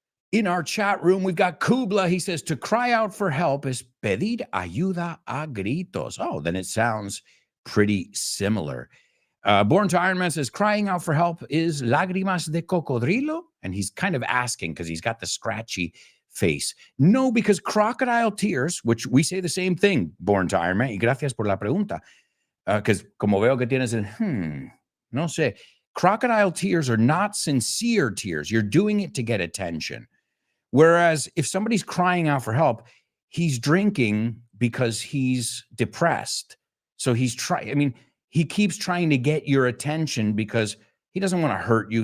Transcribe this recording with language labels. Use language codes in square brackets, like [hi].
[en] In our chat room, we've got Kubla. He says, to cry out for help is [es] pedir ayuda a gritos. [en] Oh, then it sounds pretty similar. Born to Iron Man says, crying out for help is [es] lágrimas de cocodrilo. [en] And he's kind of asking because he's got the scratchy face. No, because crocodile tears, which we say the same thing, Born to Iron Man. [es] Y gracias por la pregunta. [en] Because [es] como veo que tienes no sé. [en] Crocodile tears are not sincere tears. You're doing it to get attention. Whereas if somebody's crying out for help, he's drinking because he's depressed. So he's he keeps trying to get your attention because he doesn't want to hurt you.